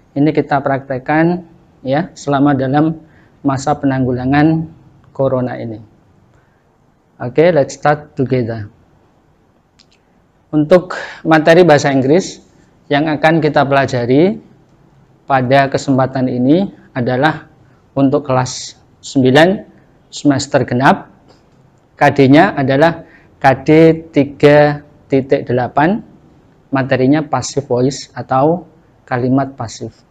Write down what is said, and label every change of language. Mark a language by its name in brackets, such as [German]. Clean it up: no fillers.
[Indonesian] Ini kita praktekkan ya selama dalam masa penanggulangan corona ini. [English] Oke, let's start together. [Indonesian] Untuk materi bahasa Inggris yang akan kita pelajari pada kesempatan ini adalah untuk kelas 9 semester genap. KD-nya adalah KD 3.8, materinya passive voice atau kalimat pasif.